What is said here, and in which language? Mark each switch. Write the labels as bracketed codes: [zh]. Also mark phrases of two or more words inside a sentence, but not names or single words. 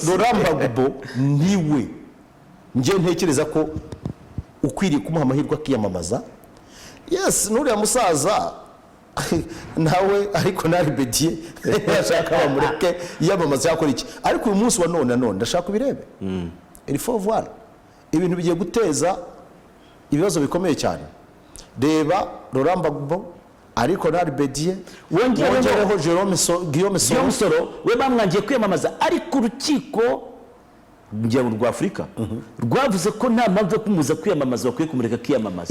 [rw] Laurent Gbagbo niwe njye ntekereza ko ukwiriye kumuha amahirwe akiyamamaza. Yes, n'uriya musaza nawe ariko nari Bediye ashaka bamureke yamamaza yakora iki, ariko uyu munsi wa none ndashaka ubirebe. [fr] Il faut voir [rw] ibintu bigiye guteza ibibazo bikomeye cyane. Reba Laurent Gbagbo ariko nari Bediye wongereho Guillaume Soro we bamwangiye kwiyamamaza, ariko urukiko rwa Afurika rwavuze ko nta mpamvu yo kumuza kwiyamamaza, bakwiye kumureka kwiyamamaza.